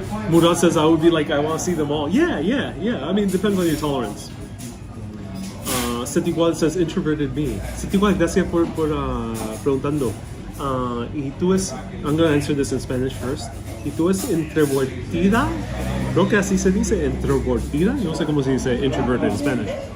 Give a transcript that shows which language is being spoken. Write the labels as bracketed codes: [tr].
[en] Murad says, I would be like, I want to see them all. Yeah. I mean, it depends on your tolerance. Setigual says, introverted me. [es] Setigual, gracias por preguntando. Y tú [en] I'm going to answer this in Spanish first. [es] ¿Y tú es introvertida? Creo que así se dice, introvertida. Yo no sé cómo se dice introverted en Spanish.